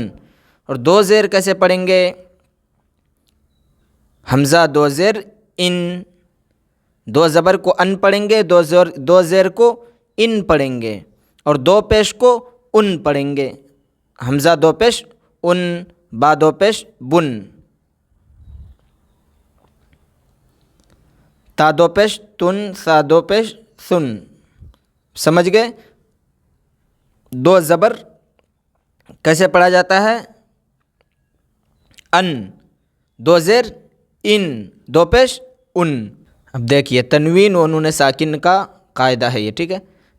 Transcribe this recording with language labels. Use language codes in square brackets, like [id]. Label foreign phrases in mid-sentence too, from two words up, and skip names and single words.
[ur] اور 2 زیر کیسے پڑھیں گے؟ حمزہ 2 زیر ان، 2 زبر کو ان پڑھیں گے، 2 زیر کو ان پڑھیں گے، اور 2 پیش کو ان پڑھیں گے۔ حمزہ 2 پیش ان، با 2 پیش بن، تا 2 پیش تن، سا 2 پیش سن۔ سمجھ گئے؟ 2 زبر کیسے پڑھا جاتا ہے؟ ان، 2 زیر ان، 2 پیش ان۔ اب دیکھیے تنوین و نون ساکن کا قاعدہ ہے یہ، ٹھیک ہے۔